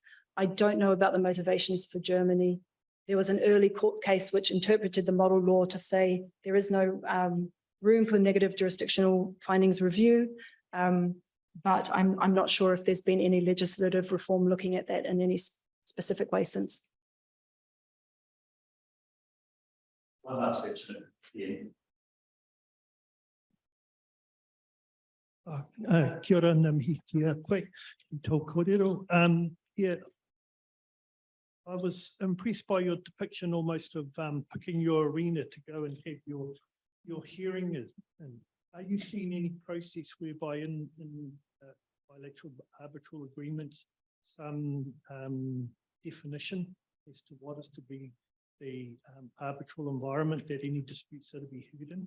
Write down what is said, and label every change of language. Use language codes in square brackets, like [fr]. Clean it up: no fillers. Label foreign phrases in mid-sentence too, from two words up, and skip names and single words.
[en] I don't know about the motivations for Germany. There was an early court case which interpreted the model law to say there is no room for negative jurisdictional findings review. But I'm not sure if there's been any legislative reform looking at that in any specific way since. One last question. Yeah. [mi] Kia ora, ngā mihi kia koe, i tō kōrero. [en] Yeah, I was impressed by your depiction almost of picking your arena to go and have your hearing. And are you seeing any process whereby in bilateral arbitral agreements, some definition as to what is to be the arbitral environment that any disputes are to be heard in?